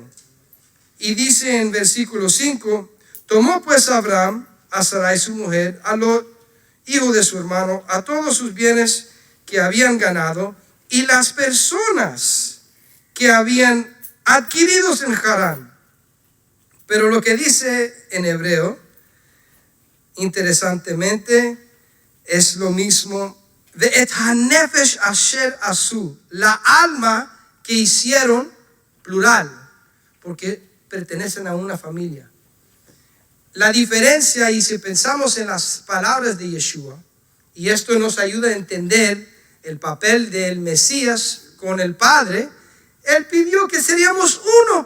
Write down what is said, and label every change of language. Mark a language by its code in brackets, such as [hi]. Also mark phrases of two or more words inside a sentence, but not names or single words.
[es] Y dice en versículo 5, tomó pues Abraham a Sarai su mujer, a los hijos de su hermano, a todos sus bienes que habían ganado, y las personas que habían adquiridos en Harán. Pero lo que dice en hebreo, interesantemente, es lo mismo [he] ואת הנפש אשר עשו, [es] la alma que hicieron, plural, porque pertenecen a una familia. La diferencia, y si pensamos en las palabras de Yeshua, y esto nos ayuda a entender el papel del Mesías con el Padre, Él pidió que seríamos uno.